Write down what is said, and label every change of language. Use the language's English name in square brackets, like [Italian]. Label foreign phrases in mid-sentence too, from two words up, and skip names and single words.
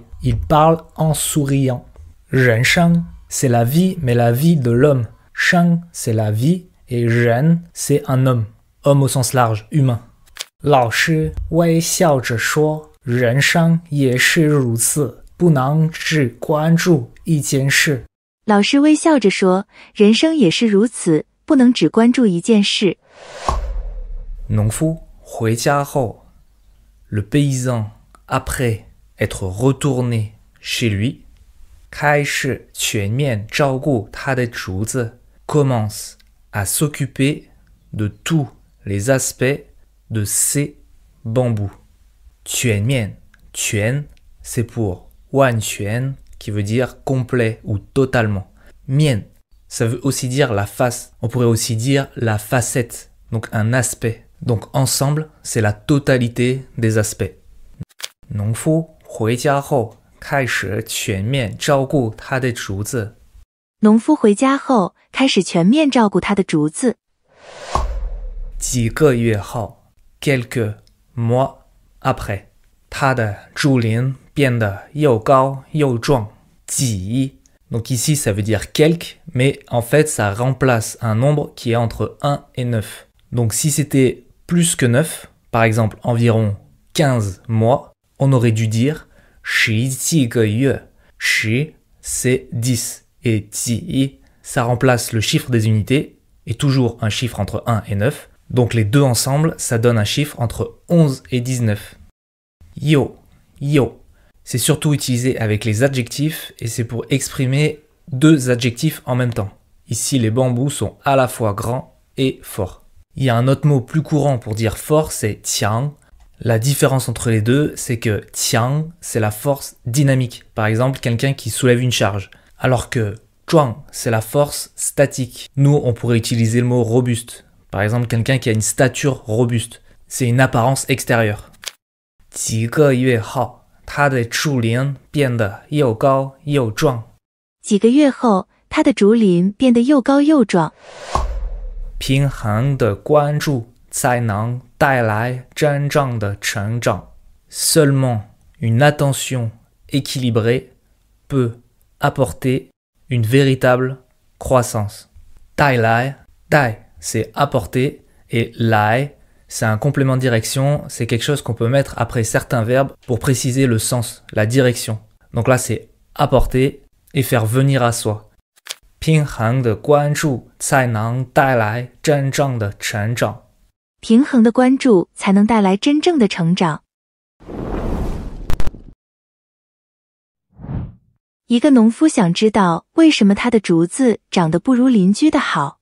[French] Il parle en souriant. 人生 c'est la vie, mais la vie de l'homme. 生 c'est la vie et 人 c'est un homme. Homme au sens large, humain. [Chinese] 老师微笑着说，人生也是如此，不能只关注一件事。老师微笑着说，人生也是如此，不能只关注一件事。农夫回家后 [French] Le paysan, après être retourné chez lui, [Chinese] 开始全面照顾他的竹子 [French] commence à s'occuper de tous les aspects de ses bambous. [Chinese] 全面 全 [French] c'est pour 完全 qui veut dire complet ou totalement. 面 ça veut aussi dire la face. On pourrait aussi dire la facette, donc un aspect. Donc ensemble, c'est la totalité des aspects. [Chinese] 农夫回家后开始全面照顾他的竹子农夫回家后，开始全面照顾他的竹子。几个月后 [French] quelques mois après [Chinese] 他的竹林变得又高又壮。 [French] 几 donc ici ça veut dire quelques, mais en fait ça remplace un nombre qui est entre 1 et 9. Donc si c'était plus que 9, par exemple environ 15 mois, on aurait dû dire 十几个月. 十 c'est 10 et 几 ça remplace le chiffre des unités et toujours un chiffre entre 1 et 9. Donc les deux ensemble, ça donne un chiffre entre 11 et 19. [Chinese] Yo, yo. [French] C'est surtout utilisé avec les adjectifs et c'est pour exprimer deux adjectifs en même temps. Ici, les bambous sont à la fois grands et forts. Il y a un autre mot plus courant pour dire fort, c'est tiang. La différence entre les deux, c'est que tiang, c'est la force dynamique. Par exemple, quelqu'un qui soulève une charge. Alors que zhuang, c'est la force statique. Nous, on pourrait utiliser le mot robuste. Par exemple, quelqu'un qui a une stature robuste. C'est une apparence extérieure. [Chinese] 几个月后他的树林变得又高又壮。几个月后，他的竹林变得又高又壮。平衡的关注才能带来真正的成长。 [French] Seulement une attention équilibrée peut apporter une véritable croissance. [Chinese] 带来，带 [French] c'est apporter et 来 c'est un complément de direction, c'est quelque chose qu'on peut mettre après certains verbes pour préciser le sens, la direction. Donc là, c'est apporter et faire venir à soi. [Chinese] 平衡的关注才能带来真正的成长。平衡的关注才能带来真正的成长。一个农夫想知道为什么他的竹子长得不如邻居的好。